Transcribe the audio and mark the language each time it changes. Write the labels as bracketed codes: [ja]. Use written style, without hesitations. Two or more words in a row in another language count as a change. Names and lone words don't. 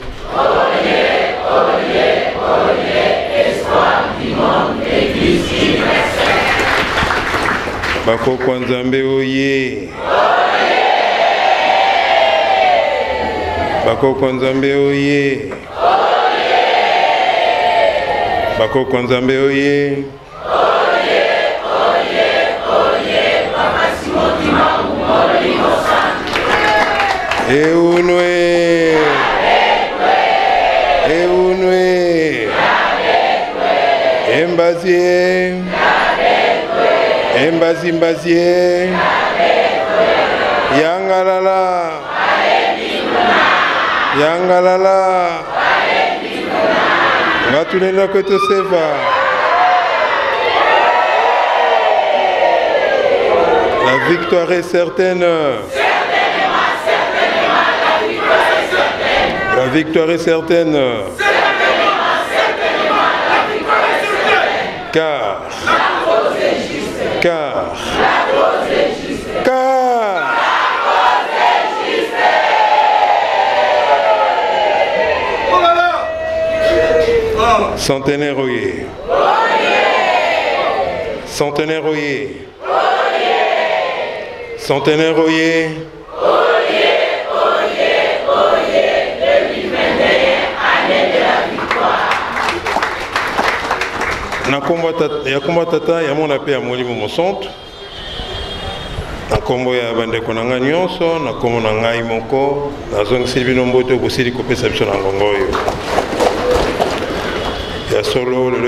[ln] Bakoko Nzambe oye. Bakoko Nzambe oye. Bakoko Nzambe oye. Eunwe. Eunwe. Embazie. Embazie mbazie. Yangalala. Yangalala. Ngatulela kwetu seva. [fr] La victoire est certaine. La victoire est certaine. [ln] Car Centenaire oyé. Centenaire oyé. Centenaire oyé. Ya kombo tata ya mona pe ya molimo mosantu na kombo ya bandeko na ngai nyonso na kombo na ngai moko nazongiseli bino mbote bosili kopesa biso na ngongo oyo ya solo lelo